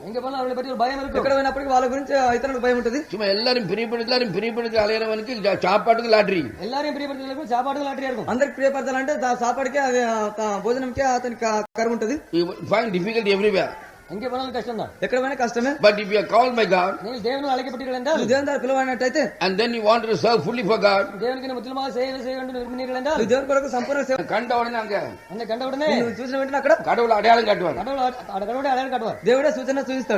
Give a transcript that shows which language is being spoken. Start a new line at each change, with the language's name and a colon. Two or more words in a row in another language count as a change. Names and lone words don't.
Tamil: எங்க போனாலும் அவங்களை பற்றி ஒரு பயம் இருக்கும்.
Telugu: ఎక్కడ పోయినప్పటికీ వాళ్ళ గురించి ఇతరులకు భయం ఉంటుంది.
Tamil: சும்மா எல்லாரும் பிரியப்படுத்தி அலையறவனுக்கு சாப்பாட்டுக்கு லாட்டரி. எல்லாரையும் பிரியப்படுத்துறதுக்கு சாப்பாடு லாட்டரியா இருக்கும்.
Telugu: అందరికి ప్రియపరచాలంటే సాపాడికే అది భోజనంకే అతనికి కరువు ఉంటుంది.
English: You find difficulty everywhere.
Tamil: எங்க போனாலும் கஷ்டம் தான்.
Telugu: ఎక్కడ పోయినా కష్టమే.
English: But if you are called by God,
Tamil: நீங்கள் தேவனால் அழைக்கப்பட்டீர்கள் என்றால்,
Telugu: నువ్వు దేవుని ద్వారా పిలువబడినట్టయితే,
English: and then you want to serve fully for God,
Tamil: தேவனுக்கு முற்றிலுமாக செய்ய வேண்டும் விரும்பினீர்கள் என்றால்,
Telugu: నువ్వు దేవుని కొరకు సంపూర్ణ సేవ
Tamil: கண்ட உடனே அங்க அந்த கண்ட உடனே
Telugu: నువ్వు చూసిన వెంటనే అక్కడ
Tamil: கடவுள் அடையாளம் காட்டுவார். கடவுளை அடையாளம் காட்டுவார்.
Telugu: దేవుడే సూచన చూపిస్తాడు.